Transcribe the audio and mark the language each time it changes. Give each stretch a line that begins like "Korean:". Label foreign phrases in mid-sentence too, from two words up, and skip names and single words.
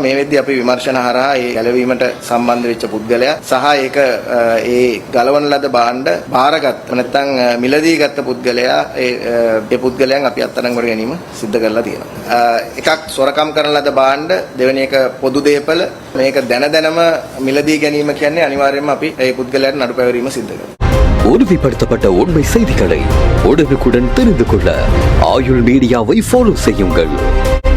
Sinhala: මේ වෙද්දී අපි විමර්ශන හරහා ඒ ගැලවීමට සම්බන්ධ වෙච්ච පුද්ගලයා සහ ඒක ඒ ගලවන ලද භාණ්ඩ බාරගත් නැත්නම් මිලදී ගත්ත පුද්ගලයා ඒ පුද්ගලයන් අපි අත්අඩංගුවට ගැනීම සිද්ධ කරලා තියෙනවා. එකක් සොරකම් කරන ලද භාණ්ඩ, දෙවෙනි එක පොදු දේපල. මේක දැනම මිලදී ගැනීම කියන්නේ අනිවාර්යයෙන්ම අපි ඒ පුද්ගලයාට නඩු පැවරීම සිද්ධ කරනවා.
Tamil: உறுதிப்படுத்தப்பட்ட உண்மை செய்திகளை உடனுக்குடன் தெரிந்து கொள்ள ஆயுள் மீடியாவை ஃபாலோ செய்யுங்கள்.